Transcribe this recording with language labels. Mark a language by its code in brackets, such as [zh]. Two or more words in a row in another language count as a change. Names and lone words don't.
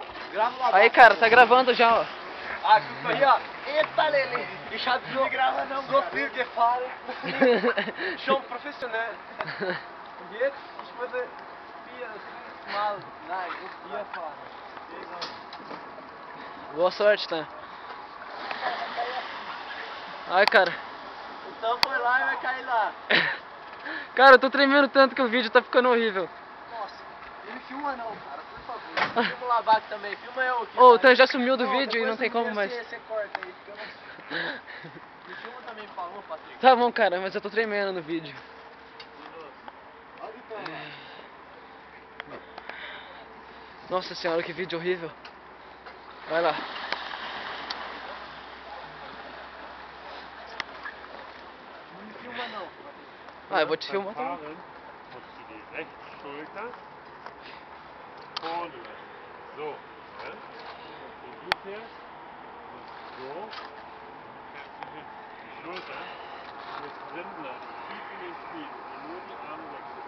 [pt] Grava uma Aí, cara, tá gravando já, ó. Ah, desculpa aí, ó. Eita, Lele. [de] Ich hab so, so viel gefahren. Schon professionell. Und jetzt, ich würde 4 Mal, nein, nicht 4 fahren. [pt] Boa sorte, tá? Ai, cara. Então foi lá e vai cair lá. Cara, eu tô tremendo tanto que o vídeo tá ficando horrível. Nossa, ele filma não, cara, por favor. Filma o Labac também, filma eu aqui. Ô, o Tan já sumiu do vídeo e não tem como mais. Você corta aí, porque eu não... Me filma também, por favor, Patrick. Tá bom, cara, mas eu tô tremendo no vídeo. Olha o Tan lá. Nossa senhora, que vídeo horrível. Vai lá. Não me filma não. Ah, eu vou te filmar também. [de] Fahren musst du die rechte Schulter vorne lassen. So, ja? Und du fährst und so fährst du hin. Die Schulter muss drin bleiben, tief in den Knien und nur die Arme wechseln.